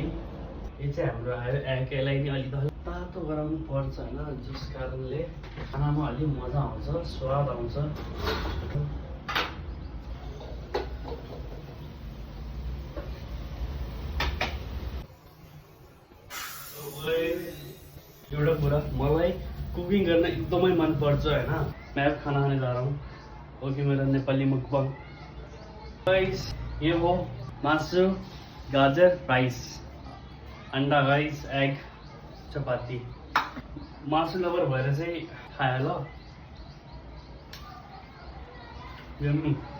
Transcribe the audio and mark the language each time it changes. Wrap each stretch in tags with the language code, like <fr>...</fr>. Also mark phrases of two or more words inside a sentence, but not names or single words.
<ne>यो चाहिँ हाम्रो आयो एकेलाई नि अलिक तातो गराउनु पर्छ हैन, जस कारणले खानामा अलि मजा आउँछ, स्वाद आउँछ। एउटा कुरा, मलाई कुकिङ गर्न एकदमै मन पर्छ हैन।</ne> <hi>मैं खाना खाने जा रहा हूँ, ओके मेरा नेपाली मुखबाङ।</hi> <ne>गाइस, ये हो मासु, गाजर, राइस, अंडा राइस, एग, चपाती। मासु लभर भएर चाहिँ खाए ल। यम्मी।</ne>